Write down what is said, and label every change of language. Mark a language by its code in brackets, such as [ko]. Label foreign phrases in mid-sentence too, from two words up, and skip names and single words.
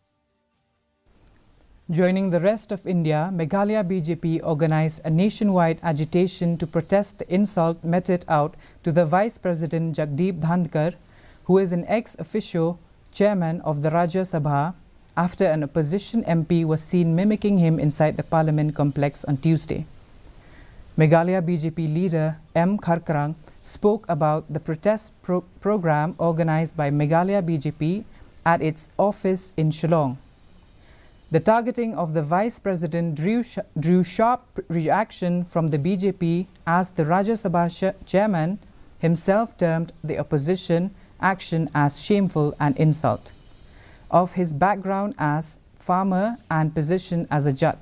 [en] Joining the rest of India, Meghalaya BJP organized a nationwide agitation to protest the insult meted out to the Vice President Jagdeep Dhandkar, who is an ex-officio chairman of the Rajya Sabha, after an opposition MP was seen mimicking him inside the Parliament complex on Tuesday. Meghalaya BJP leader M. Kharkrang spoke about the protest program organized by Meghalaya BJP at its office in Shillong. The targeting of the Vice President drew sharp reaction from the BJP, as the Rajya Sabha chairman himself termed the opposition action as shameful and insult of his background as farmer and position as a jat.